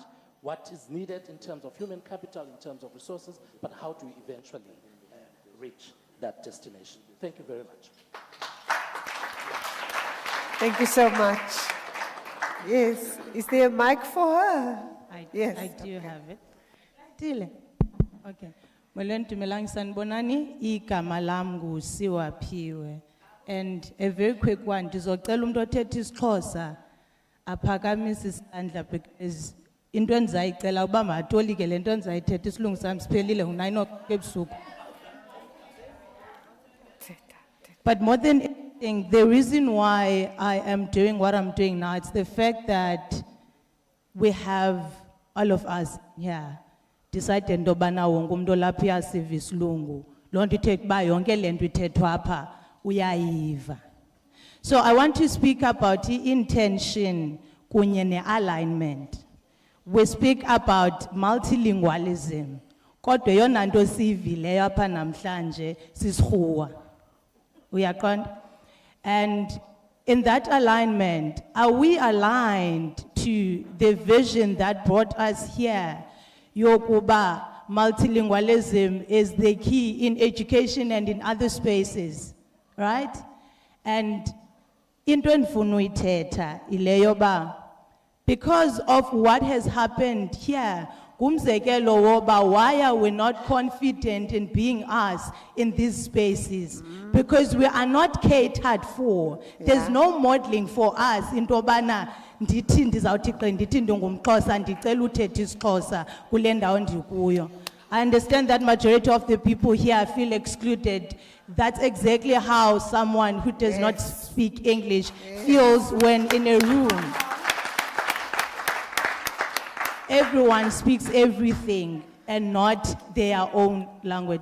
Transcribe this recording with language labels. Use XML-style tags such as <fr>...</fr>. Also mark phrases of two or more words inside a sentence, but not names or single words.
<en>What is needed in terms of human capital, in terms of resources, but how do we eventually reach that destination? Thank you very much. Thank you so much. Yes. Is there a mic for her? Yes. I do have it. Tile. Okay.</en> <xh>Molweni dumelang sanibonani, igama lam nguSiwaphiwe.</xh> <en>And a very quick one,</en> <xh>ndizocela umuntu othetha isiXhosa aphakamise isandla because into endizayicela uba matolike le nto endizayithetha isilungu sam siphelile ngo-9 o'clock ebusuku.</xh> <en>But more than anything, the reason why I am doing what I'm doing now, it's the fact that we have all of us here decided</en> <xh>into yobana wonke umuntu olapha uyasiva isilungu. Loo nto ithetha uba yonke le nto ithethwa apha uyayiva.</xh> <en>So I want to speak about the intention</en> <xh>kunye ne-alignment.</xh> <en>We speak about multilingualism.</en> <xh>Kodwa yona nto siyivileyo apha namhlanje sisirhuwa. Uyaqonda?</xh> <en>And in that alignment, are we aligned to the vision that brought us here? Yokuba multilingualism is the key in education and in other spaces, right?</en> <xh>And into endifuna uyithetha ileyo ba,</xh> <en>because of what has happened here,</en> <xh>kumzekelo woba</xh> <en>why are we not confident in being us in these spaces? Because we are not catered for. There's no modeling for us</en> <xh>into yobana ndithi ndizawuthi xa ndithi ndingumXhosa ndicela uthetha isiXhosa kule ndawo ndikuyo.</xh> <en>I understand that majority of the people here feel excluded. That's exactly how someone who does not speak English feels when in a room. Everyone speaks everything and not their own language.</en>